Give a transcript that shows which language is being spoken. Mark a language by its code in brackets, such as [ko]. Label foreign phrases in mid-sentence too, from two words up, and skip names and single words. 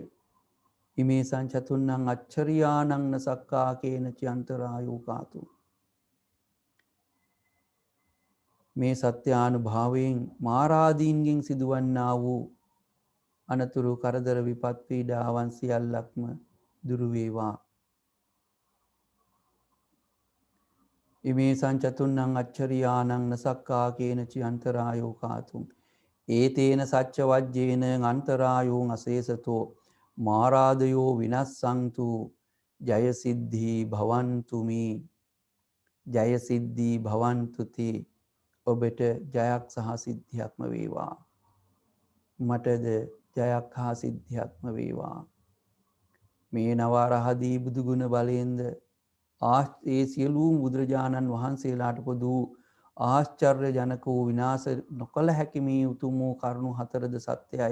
[pi] ඉමේ සංචතුන්නං අච්චරියානං සක්කා කේනචි අන්තරායෝ කාතුම්. [si] මේ සත්‍යානුභාවයෙන් මාරාදීන්ගෙන් සිදුවන්නා වූ අනතුරු කරදර විපත් පීඩාවන් සියල්ලක්ම දුරු වේවා. [pi] ඉමේ සංචතුන්නං අච්චරියානං සක්කා කේනචි අන්තරායෝ කාතුම්. ඒතේන සච්ච වජ්ජේන අන්තරායෝ අසේසතෝ මාරාදයෝ විනස්සන්තු ජයසිද්ධී භවන්තුමි ජයසිද්ධී භවන්තුති. [si] ඔබට ජයක් සහ සිද්ධියක්ම වේවා. මටද ජයක් හා සිද්ධියක්ම වේවා. මේ නවරහදී බුදු ගුණ බලයෙන්ද ඒ සියලුම බුදුරජාණන් වහන්සේලාට පොදු ආශ්චර්ය ජනක වූ විනාශ නොකළ හැකි මේ උතුම් වූ කරුණු හතරද සත්‍යයි.